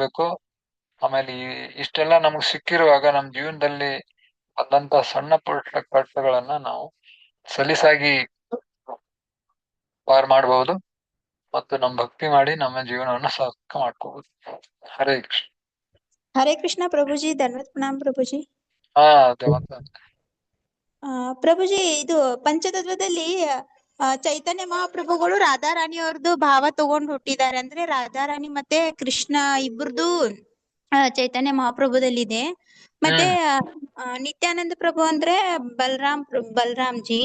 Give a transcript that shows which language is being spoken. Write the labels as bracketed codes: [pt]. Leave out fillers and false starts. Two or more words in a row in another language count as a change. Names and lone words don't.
[kn] ಆಮೇಲೆ ಇಷ್ಟೆಲ್ಲ ನಮಗ್ ಸಿಕ್ಕಿರುವಾಗ ನಮ್ ಜೀವನದಲ್ಲಿ ಬಂದಂತ ಸಣ್ಣ ಪುಟ್ಟ ಕಷ್ಟಗಳನ್ನ ನಾವು ಸಲೀಸಾಗಿ ಪಾರ್ ಮಾಡಬಹುದು ಮತ್ತು ನಮ್ಮ ಭಕ್ತಿ ಮಾಡಿ ನಮ್ಮ ಜೀವನವನ್ನ ಸಾರ್ಥಕ ಮಾಡ್ಕೋಬಹುದು. ಹರೇ ಕೃಷ್ಣ. [hi] हरे कृष्णा प्रभु जी, धन्यवाद प्रणाम प्रभु जी. [kn] ಹಾ ದೇವಂತ ಪ್ರಭುಜಿ, ಇದು ಪಂಚತತ್ವದಲ್ಲಿ ಚೈತನ್ಯ ಮಹಾಪ್ರಭುಗಳು ರಾಧಾರಾಣಿ ಅವ್ರದ್ದು ಭಾವ ತಗೊಂಡು ಹುಟ್ಟಿದ್ದಾರೆ. ಅಂದ್ರೆ ರಾಧಾರಾಣಿ ಮತ್ತೆ ಕೃಷ್ಣ ಇಬ್ಬರದು ಚೈತನ್ಯ ಮಹಾಪ್ರಭುದಲ್ಲಿದೆ. ಮತ್ತೆ ನಿತ್ಯಾನಂದ ಪ್ರಭು ಅಂದ್ರೆ ಬಲರಾಮ್ ಜಿ,